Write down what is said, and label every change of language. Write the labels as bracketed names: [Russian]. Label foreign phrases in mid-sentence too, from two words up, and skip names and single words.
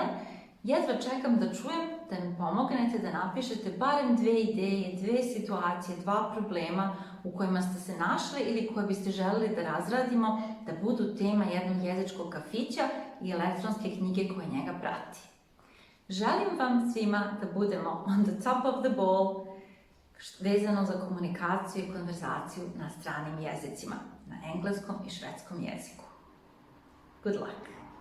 [Serbian] Jedva čekam da čujem da mi pomognete da napišete barem 2 ideje, 2 situacije, 2 problema u kojima ste se našli ili koje biste želeli da razradimo, da budu tema jednog jezičkog kafića i elektronske knjige koje njega prati. Želim vam svima da budemo [English] on the top of the ball, [Serbian] vezano za komunikaciju i konverzaciju na stranim jezicima, na engleskom i švedskom jeziku. [English] Good luck!